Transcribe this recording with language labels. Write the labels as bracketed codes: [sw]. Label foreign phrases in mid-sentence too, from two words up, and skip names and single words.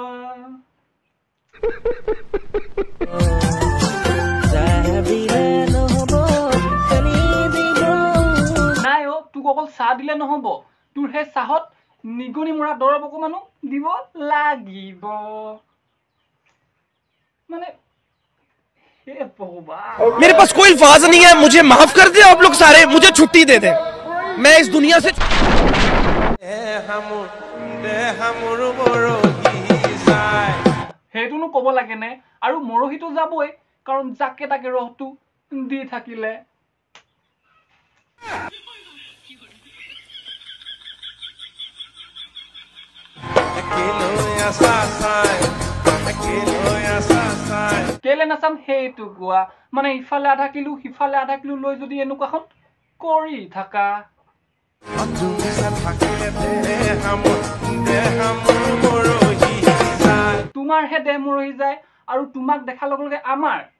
[as] নাই অ তোক অকল চাহ দিলে নহব তোৰ সেই চাহত নিগনি মৰা দৰৱ অকমানো দিব লাগিব মানে [hi] मेरे पास कोई अल्फाज नहीं है मुझे माफ कर दे आप लोग सारे मुझे छुट्टी दे दे मैं इस दुनिया से [as] সেইটোনো ক'ব লাগে নে আৰু মৰহিটো যাবই কাৰণ জাকে তাকে ৰহটো দি থাকিলে কেলে নাচাম সেইটো গোৱা মানে ইফালে আধা কিলো সিফালে আধা কিলো লৈ যদি এনেকুৱাখন কৰি থাকা তোমাৰ হে দেহ মৰহি যায় আৰু তোমাক দেখাৰ লগে লগে আমাৰ